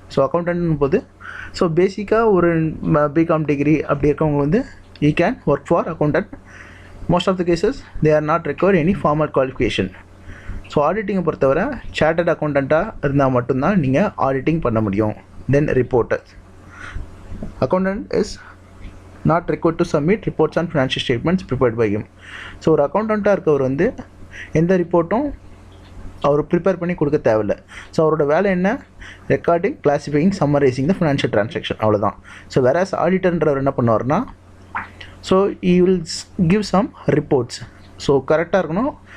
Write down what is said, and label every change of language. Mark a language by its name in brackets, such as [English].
[Tamil] So அக்கௌண்டன்ட்னு போது so பேசிக்காக ஒரு பிகாம் டிகிரி அப்படி இருக்கவங்க வந்து [English] He can work for accountant. Most of the cases they are not require any formal qualification. [Tamil] So ஆடிட்டிங்கை பொறுத்தவரை சார்ட்டர்ட் அக்கௌண்டண்ட்டாக இருந்தால் மட்டும்தான் நீங்கள் ஆடிட்டிங் பண்ண முடியும். [English] Then reporter. Accountant is not required to submit reports on financial statements prepared by him. [Tamil] So ஒரு அக்கௌண்டண்ட்டாக இருக்கவர் வந்து எந்த ரிப்போர்ட்டும் அவர் prepare பண்ணி கொடுக்க தேவையில்லை. ஸோ அவரோட வேலை என்ன, recording, classifying, summarising the financial transaction, அவ்வளோதான். ஸோ வேறஸ் ஆடிட்டர்ன்றவர் என்ன பண்ணுவார்னா, so [English] He will give some reports. [Tamil] So கரெக்டாக இருக்கணும்.